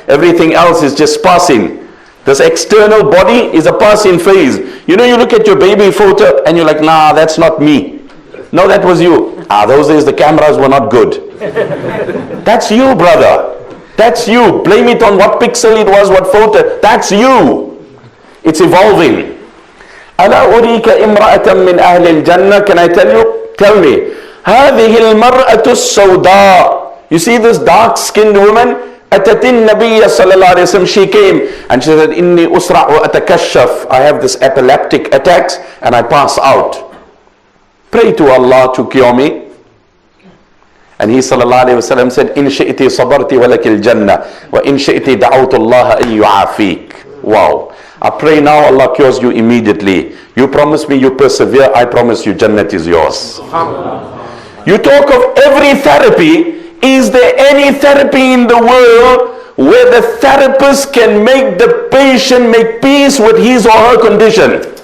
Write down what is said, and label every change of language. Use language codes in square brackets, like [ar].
[en] Everything else is just passing. This external body is a passing phase. You know, you look at your baby photo and you're like, nah, that's not me. No, that was you. Those days the cameras were not good. That's you, brother. That's you. Blame it on what pixel it was, what photo. That's you. It's evolving. [ar] ألا أريك امرأة من أهل الجنة. [en] Can I tell you? Tell me. [ar] هذه المرأة السوداء. [en] You see this dark-skinned woman? [ar] أتت النبي صلى الله عليه وسلم. [en] She came and she said, [ar] إني أسرع وأتكشف. [en] I have this epileptic attacks and I pass out. Pray to Allah to cure me. And he sallallahu alayhi wasallam said, [ar] إن شئت صبرت ولك الجنة وإن شئت دعوت الله أن يعافيك. [en] Wow. I pray now Allah cures you immediately. You promise me you persevere, I promise you Jannat is yours. You talk of every therapy. Is there any therapy in the world where the therapist can make the patient make peace with his or her condition?